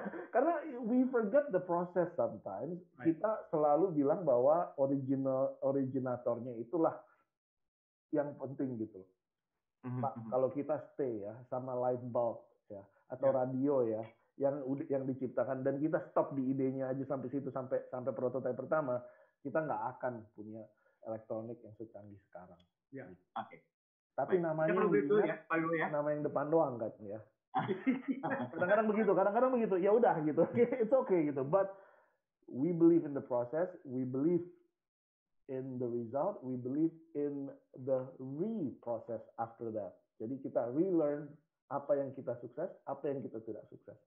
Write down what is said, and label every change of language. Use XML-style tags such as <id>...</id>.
<id>Karena</id> <en>we forget the process sometimes.</en> <id>Kita selalu bilang bahwa originatornya itulah yang penting gitu loh. Pak, kalau kita stay ya sama light bulb ya atau radio ya yang diciptakan dan kita stop di idenya aja sampai situ sampai prototipe pertama, kita nggak akan punya elektronik yang secanggih sekarang. Ya. Gitu. Oke. Tapi namanya yang diingat, nama yang depan doang kan ya. kadang-kadang begitu. Ya udah gitu.</id> <en>It's okay</en> <id>gitu.</id> <en>But we believe in the process. We believe in the result. We believe in the reprocess after that.</en> <id>Jadi kita relearn apa yang kita sukses, apa yang kita tidak sukses.</id>